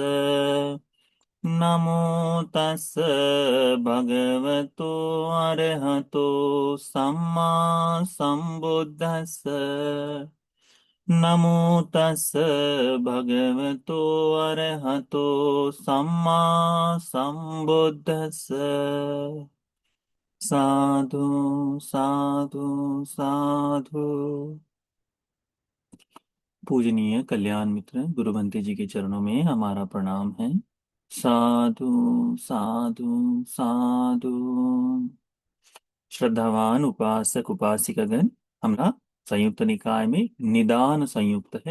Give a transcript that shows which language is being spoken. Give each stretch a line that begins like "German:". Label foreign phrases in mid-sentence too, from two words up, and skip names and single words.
Pali: नमो तस् भगवतो अरहतो सम्मा सम्बुद्धस्स। नमो तस् भगवतो अरहतो सम्मा सम्बुद्धस्स। साधु साधु साधु।
Hindi: पूजनीय कल्याण मित्र गुरु जी के चरणों में हमारा प्रणाम है।
Pali: साधु साधु साधु।
Hindi: श्रद्धावान उपासक उपासिकागण, हमारा संयुक्त निकाय में निदान संयुक्त है।